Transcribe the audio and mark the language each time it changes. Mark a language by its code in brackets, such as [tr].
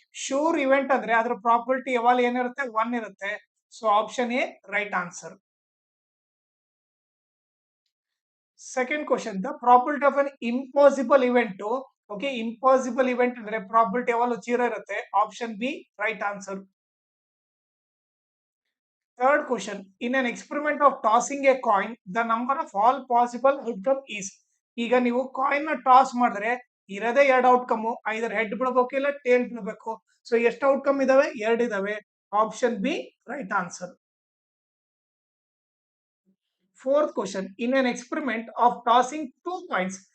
[kn] Sure event ಅಂದ್ರೆ ಅದ್ರ probability ಯಾವಾಗ ಏನಿರುತ್ತೆ, 1 ಇರುತ್ತೆ. [en] So option A right answer. Second question, the probability of an impossible event. [kn] Okay, impossible event ಅಂದ್ರೆ probability ಯಾವಾಗಲೂ 0 ಇರುತ್ತೆ. [en] Option B right answer. Third question, in an experiment of tossing a coin, the number of all possible outcome is. [kn] ಈಗ ನೀವು coin ನ toss ಮಾಡಿದ್ರೆ ಇರದೇ ಎರಡು outcome, ಐದರ್ head ಬಿಡಬೇಕು ಇಲ್ಲ ಟೇಲ್ ಬಿಡಬೇಕು. ಸೊ ಎಷ್ಟು ಔಟ್ಕಮ್ ಇದಾವೆ, ಎರಡು ಇದಾವೆ. [en] Option B right answer. Fourth question, in an experiment of tossing two coins.